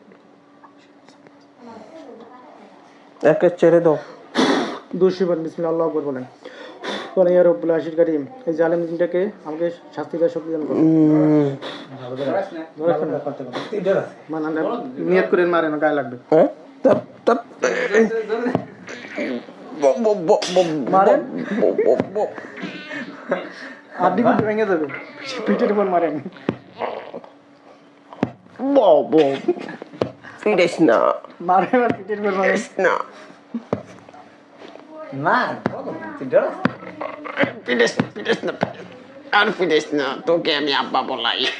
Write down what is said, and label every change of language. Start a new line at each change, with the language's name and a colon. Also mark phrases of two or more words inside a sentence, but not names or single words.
Bangla: একে ছেড়ে দাও। দোষী বলেন
Arabic: بسم الله الله أكبر
Bangla: বলেন। বলেন
Arabic: يا رب العرش الكريم,
Bangla: এই জালেম জিনটাকে আমাকে শাস্তি দেওয়ার শক্তি দান করুন। মানে নিয়ত করে মারেন, গায়ে লাগবে। হ্যাঁ, তপ তপ ব ব ব ব মারেন, ব ব ব আড্ডি কুটি ভেঙে যাবে। পিঠের উপর মারেন। ব ব ফিরিস না, মারেন আর পিঠের উপর মারেন। না না ফিরিস ফিরিস না, আর ফিরিস না, তোকে আমি আব্বা বলাই।